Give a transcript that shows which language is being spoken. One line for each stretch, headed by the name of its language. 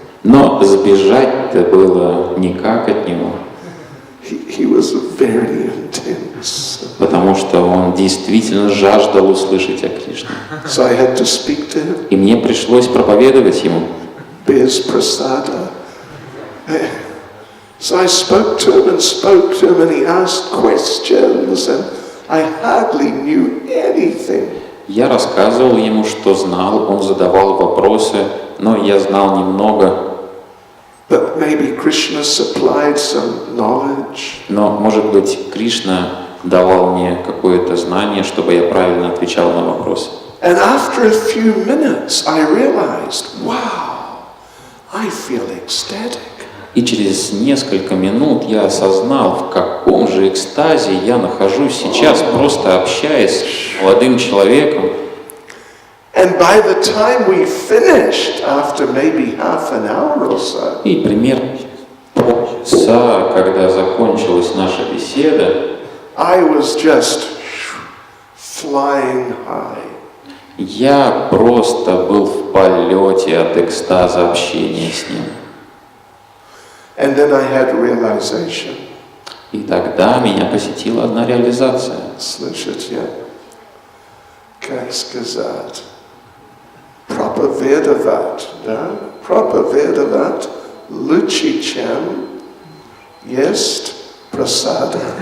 Russian: Но сбежать-то было никак от него.
English: He was very intense.
Russian: Потому что он действительно жаждал услышать о Кришне.
English: So I had to speak to him.
Russian: И мне пришлось проповедовать ему. Без прасада.
English: So I spoke to him, and he asked questions, and I hardly knew anything.
Russian: Я рассказывал ему, что знал, он задавал вопросы, но я знал немного.
English: But maybe Krishna supplied some knowledge.
Russian: Но, может быть, Кришна давал мне какое-то знание, чтобы я правильно отвечал на вопросы.
English: And after a few minutes, I realized, wow, I feel ecstatic.
Russian: И через несколько минут я осознал, в каком же экстазе я нахожусь сейчас, просто общаясь с молодым человеком.
English: And by the time we finished, after maybe half an hour or so,
Russian: И примерно полчаса, когда закончилась наша беседа,
English: I was just flying high.
Russian: я просто был в полете от экстаза общения с ним.
English: And then I had realization.
Russian: И тогда меня посетила одна реализация. Слышите? Как сказать? Проповедовать, да? Проповедовать лучше, чем есть прасада.